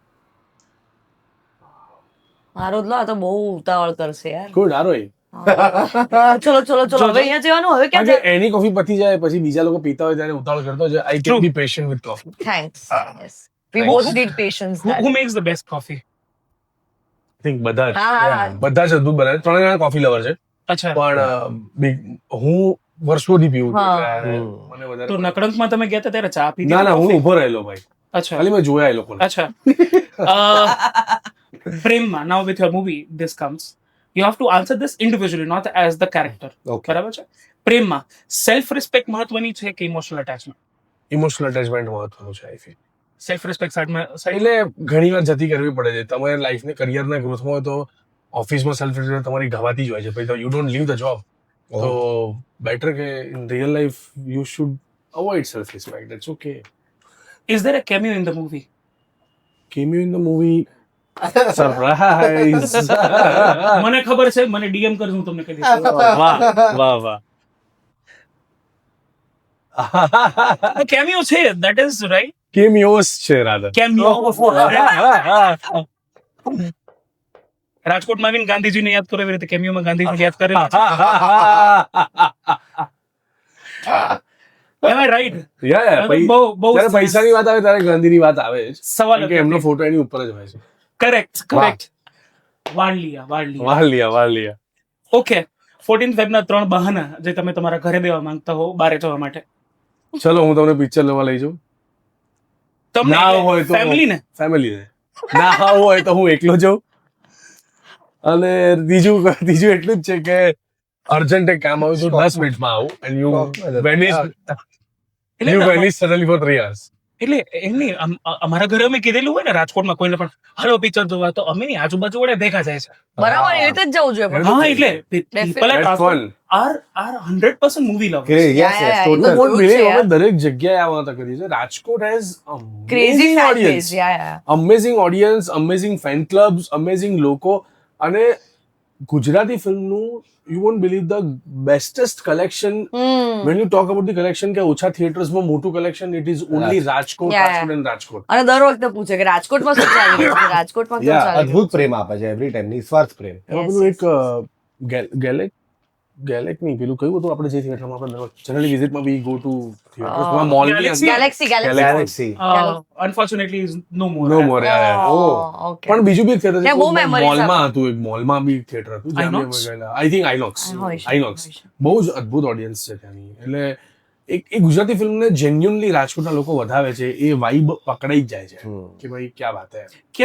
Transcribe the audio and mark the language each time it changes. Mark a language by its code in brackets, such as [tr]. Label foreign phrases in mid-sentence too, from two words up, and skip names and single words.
[gu] મારો જ લો, આ તો બહુ ઉતાવળ કરશે યાર. [en] Good, આરોહી. [gu] ચલો હવે અહીંયા જવાનું, હવે ક્યાં કારણ કે એની કોફી પતી જાય પછી બીજા લોકો પીતા હોય ત્યારે ઉતાવળ કરતો છે. [en] I can be patient with coffee. Thanks. Yes we both need patience. Who makes the best coffee? I think [gu] બધા જ હા. બધા જ અદભુત બનાવે. 3 જણા કોફી લવર છે અચ્છા. પણ હું વર્ષોથી પીવું છું એટલે મને તો વધારે નકળંકમાં તમે ગયા હતા ત્યારે ચા પીધી? ના હું ઊભો રહેલો ભાઈ. અચ્છા. ખાલી મેં જોયા એ લોકોને. અચ્છા. પ્રેમમાં, [en] now with your movie this comes, you have to answer this individually, not as the character. Okay. [gu] બરાબર છે? પ્રેમમાં [en] self respect [gu] મહત્વની છે કે [en] emotional attachment? emotional attachment [gu] મહત્વનું છે [en] I feel. self respect [gu] સાઈડમાં એટલે ઘણી વાર જતી કરવી પડે છે. તમારે લાઈફને કરિયરના ગ્રોથમાં હોય તો ઓફિસમાં [en] self respect [gu] તમારી ગવાતી જ હોય છે. [en] પછી you don't leave the job. તો બેટર કે in real life you should avoid self respect. it's okay. Is there a cameo in the movie? Cameo in the movie. સરપ્રાઈઝ. [gu] મને ખબર છે, મને ડીએમ કરજો, હું તમને કહી દઈશ. વાહ. કેમિયો છે, [en] that is right. [gu] કેમિયોસ છે રાધા. કેમિયો. રાજકોટમાં આવીને ગાંધીજીને યાદ કરો એવી રીતે કેમિયોમાં ગાંધીજીને યાદ કરેલા છે. [en] Am I right? [gu] બહુ જ્યારે પૈસાની વાત આવે ત્યારે ગાંધીની વાત આવે જ. સવાલ કે એમનો ફોટો એની ઉપર જ હોય છે. કરેક્ટ. વાળલિયા. ઓકે. 14 ફેબ્રુઆરીના 3 બહાના જે તમે તમારા ઘરે દેવા માંગતા હો બહાર જવા માટે. ચલો હું તમને પિક્ચર લેવા લઈ જાઉં. તમને ના હોય તો ફેમિલીને ના હોય તો હું એકલો જાઉં. અને બીજું એટલું જ છે કે અર્જન્ટ એક કામ આવ્યું તો 10 મિનિટમાં આવું [en] and you vanish suddenly for 3 hours. [gu] એટલે એમની અમારા ઘરે અમે કીધેલું હોય ને રાજકોટમાં કોઈને પણ હાલો પિક્ચર જોવા, તો અમે ની આજુબાજુ વડે ભેગા જાય છે. બરાબર, એ રીતે જ જવું જોઈએ. પણ હા, એટલે [en] people are 100% movie lovers. Yes, [gu] તો [en] total. [gu] બહુ જ છે યાર. અમે દરેક જગ્યાએ આ વાત કરી છે. રાજકોટ હેઝ [en] ક્રેઝી amazing fan audience. base. Yeah. amazing audience, amazing fan clubs, amazing લોકો. [gu] અને ગુજરાતી ફિલ્મનું [en] you won't believe the bestest collection. When you talk about the collection [gu] કે ઓછા થિયેટર્સમાં મોટું કલેક્શન, [en] it is only રાજકોટ. [gu] અને દર વખતે પૂછે કે રાજકોટમાં શું ચાલી રહ્યું છે, રાજકોટમાં શું ચાલી રહ્યું અદ્ભુત પ્રેમ આપે છે [en] every time, [gu] નિસ્વાર્થ પ્રેમ. એમાં પેલું એક ગેલેક નહીં, પેલું કયું હતું આપણે જે થિયેટરમાં આપણે જનરલી વિઝિટમાં [en] we go to [gu] થિયેટર્સમાં મોલની [en] Galaxy? Galaxy. Unfortunately is no more. no more. Okay. [gu] પણ બીજું બી એક થિયેટર ત્યાં બહુ memories મોલમાં હતું, એક મોલમાં બી થિયેટર હતું જ્યાં [en] Inox? [gu] અમે ગયેલા. [en] I think [gu] આઇનોક્સ. હોય છે. બહુ જ અદ્ભુત ઓડિયન્સ છે ત્યાંની. એટલે એક ગુજરાતી ફિલ્મને જેન્યુઅનલી રાજકોટના લોકો વધાવે છે. એ વાઇબ પકડાઈ જ જાય છે કે ભાઈ [hi] क्या बात है.